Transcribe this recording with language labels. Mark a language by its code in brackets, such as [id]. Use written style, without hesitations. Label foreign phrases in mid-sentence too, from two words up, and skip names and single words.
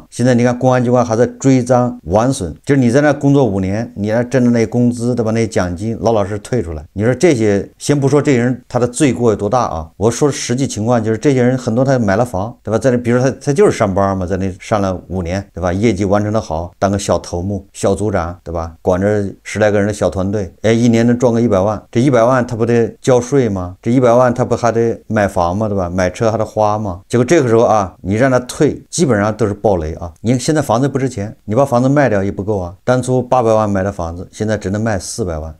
[zh] 現在你看公安機關還在追贓完損，就是你在那工作5年，你那掙的那工資，對吧？那獎金老老實退出來。你說這些，先不說這些人他的罪過有多大啊，我說實際情況就是這些人很多他買了房，對吧？在那比如說他就是上班嘛，在那上了5年，對吧？業績完成的好，當個小頭目、小組長，對吧？管着10來個人的小團隊，哎，一年能賺個100萬，這100萬他不得交稅嗎？這100萬他不還得買房嗎？對吧？買車還得花嗎？結果這個時候啊，你讓他退，基本上都是暴雷啊。你現在房子不值錢，你把房子賣掉也不夠啊。當初800萬買的房子，現在只能賣400萬。